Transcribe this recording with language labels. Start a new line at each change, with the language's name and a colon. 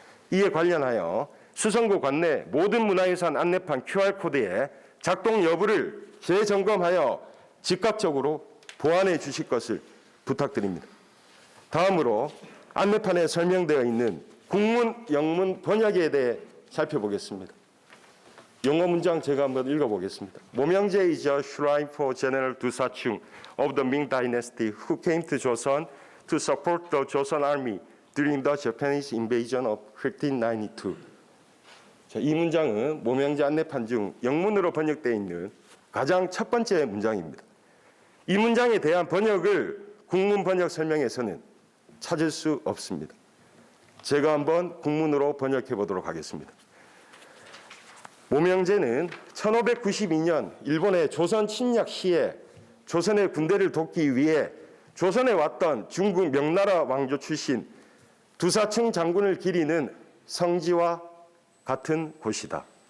Korean: 이에 관련하여 수성구 관내 모든 문화유산 안내판 QR코드의 작동 여부를 재점검하여 즉각적으로 보완해 주실 것을 부탁드립니다. 다음으로 안내판에 설명되어 있는 국문, 영문 번역에 대해 살펴보겠습니다. 영어 문장 제가 한번 읽어보겠습니다.
English: 모명재 is a shrine for General 두사충 of the Ming Dynasty who came to Joseon to support the Joseon Army during the Japanese invasion of 1592.
Korean: 자, 이 문장은 모명재 안내판 중 영문으로 번역되어 있는 가장 첫 번째 문장입니다. 이 문장에 대한 번역을 국문 번역 설명에서는 찾을 수 없습니다. 제가 한번 국문으로 번역해 보도록 하겠습니다. 모명재는 1592년 일본의 조선 침략 시에 조선의 군대를 돕기 위해 조선에 왔던 중국 명나라 왕조 출신 두사층 장군을 기리는 성지와 같은 곳이다.